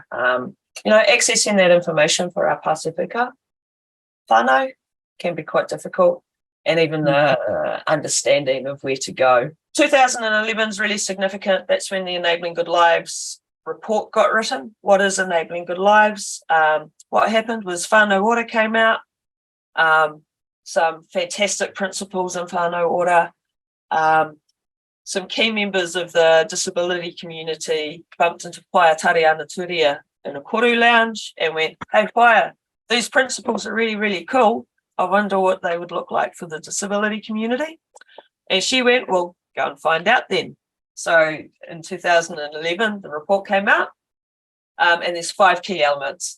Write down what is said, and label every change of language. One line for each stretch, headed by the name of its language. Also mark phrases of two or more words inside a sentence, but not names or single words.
English: Accessing that information for our Pasifika whānau can be quite difficult, and even the understanding of where to go. 2011 is really significant. That's when the Enabling Good Lives report got written. What is Enabling Good Lives? What happened was whānau ora came out, some fantastic principles in whānau ora. Some key members of the disability community bumped into Whaia Tariana Turia in a koru lounge and went, hey, Whaia, these principles are really, really cool. I wonder what they would look like for the disability community. And she went, well, go and find out then. So in 2011, the report came out, and there's 5 key elements.